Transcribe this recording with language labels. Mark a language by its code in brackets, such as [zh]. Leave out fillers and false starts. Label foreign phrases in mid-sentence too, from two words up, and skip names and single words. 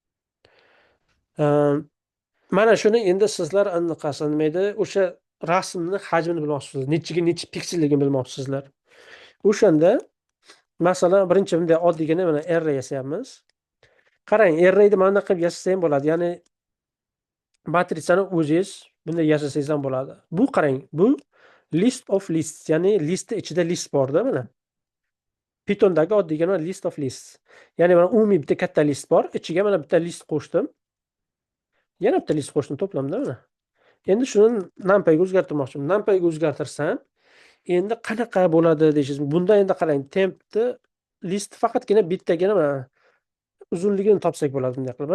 [uz] Mana shuni endi sizlar anaqasi nima edi, o'sha rasmni hajmini bilmoqchisizlar. Necha pikselligini bilmoqchisizlar. O'shanda masalan birinchi bunday oddiygina mana array yasayapmiz. Qarang, arrayni mana bunaqa qilib yasasangiz ham bo'ladi. Ya'ni matritsani o'zingiz bunday yasasangiz ham bo'ladi. Bu qarang, bu [en] list of lists, [uz] ya'ni listni ichida list borda mana. Pythondagi oddiygina [en] list of lists. [uz] Ya'ni mana umumiy bitta katta list bor, ichiga mana bitta list qo'shdim. Yana bitta list qo'shdim to'plamda mana. Endi shuni NumPy ga o'zgartirmoqchiman. NumPy ga o'zgartirsam, endi qanaqa bo'ladi deysiz. Bunda endi qarang, tempni list faqatgina bittagina mana uzunligini topsak bo'ladi bunday qilib.